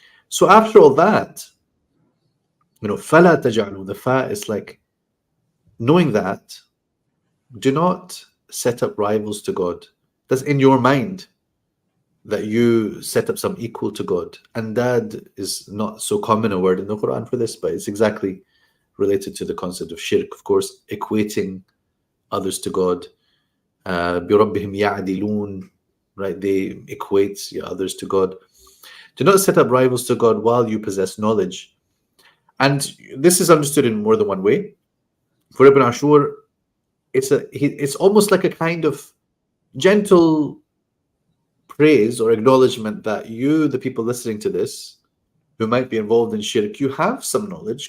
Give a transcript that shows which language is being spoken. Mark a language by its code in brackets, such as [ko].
[en] So after all that, [ar] فَلَا تَجْعَلُوا, [en] the fa is like, knowing that, do not set up rivals to God. That's in your mind, that you set up some equal to God. And that is not so common a word in the Quran for this, but it's exactly related to the concept of shirk, of course, equating others to God. [ar] بِرَبِّهِمْ يَعْدِلُونَ, [en] right? They equate others to God. Do not set up rivals to God while you possess knowledge. And this is understood in more than one way. For Ibn Ashur, it's almost like a kind of gentle praise or acknowledgement that you, the people listening to this, who might be involved in shirk, you have some knowledge.